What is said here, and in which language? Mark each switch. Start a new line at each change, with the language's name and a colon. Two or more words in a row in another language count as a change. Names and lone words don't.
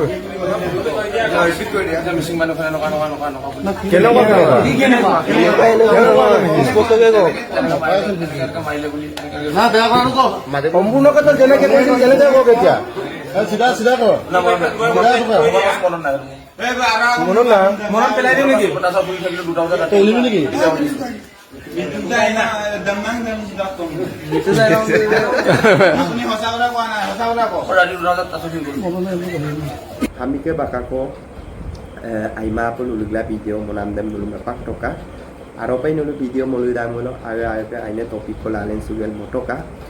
Assamese: মিচিং মানুহখিনি এনেকুৱা মাৰিলে বুলি না বেয়া কৰা নকওঁ সম্পূৰ্ণ কথা যেনেকে কৈছিল তেনেকে কওক এতিয়া চিধা চিধা কৰ মনত পেলাই দিওঁ নেকি? তলিবি নেকি?
Mising: Kami ke bakako aima po lulugla video monamdam nulu mapak toka aropai nulu video moludang mono aga aine topik ko lalen sugal motoka